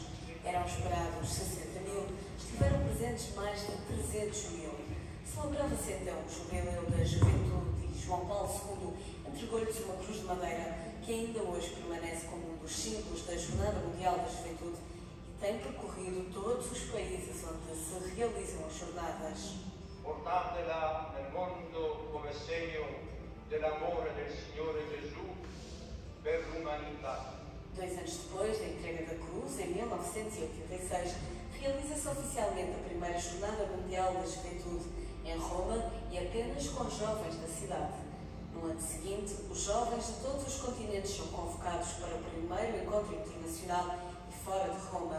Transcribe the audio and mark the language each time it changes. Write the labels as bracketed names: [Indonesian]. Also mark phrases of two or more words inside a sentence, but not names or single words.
[Portuguese] Eram esperados 60 mil, estiveram presentes mais de 300 mil. Celebrava-se então o Jubileu da Juventude e João Paulo II entregou-lhes uma cruz de madeira que ainda hoje permanece como um dos símbolos da Jornada Mundial da Juventude e tem percorrido todos os países onde se realizam as jornadas. [Italian] Portatela nel mondo come segno dell'amore del Signore Gesù per l'umanità. [Portuguese] 2 anos depois da entrega da cruz, em 1986, realiza-se oficialmente a primeira Jornada Mundial da Juventude em Roma e apenas com jovens da cidade. No ano seguinte, os jovens de todos os continentes são convocados para o primeiro encontro internacional e fora de Roma.